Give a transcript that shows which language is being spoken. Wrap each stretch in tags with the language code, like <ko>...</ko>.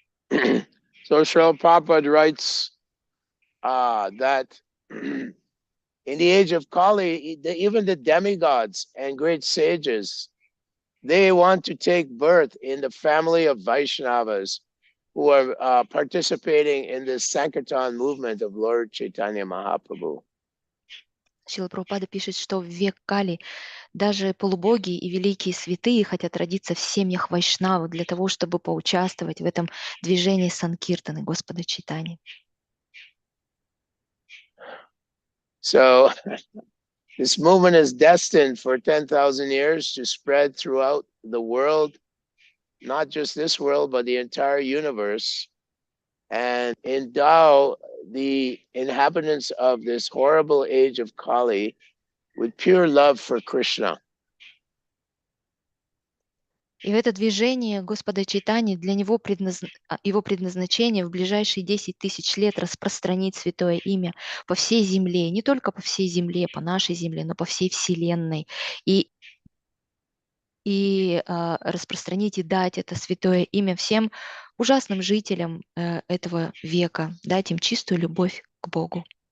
<en>So Srila Prabhupada writes that in the age of Kali, even the demigods and great sages, they want to take birth in the family of Vaishnavas who are participating in this Sankirtan movement of Lord Chaitanya Mahaprabhu.</en> <ru>Шрила Прабхупада пишет, что в век Кали даже полубоги и великие святые хотят родиться в семьях Вайшнавы для того, чтобы поучаствовать в этом движении Санкиртаны Господа Чайтани.</ru> <en>So this movement is destined for 10,000 years to spread throughout the world, not just this world, but the entire universe, and endow the inhabitants of this horrible age of Kali with pure love for Krishna.</en> <ru>И это движение Господа Чайтани, для него его предназначение в ближайшие 10 тысяч лет распространить святое имя по всей земле, не только по всей земле, по нашей земле, но по всей вселенной. И распространить и дать это святое имя всем ужасным жителям этого века, дать им чистую любовь к Богу.</ru>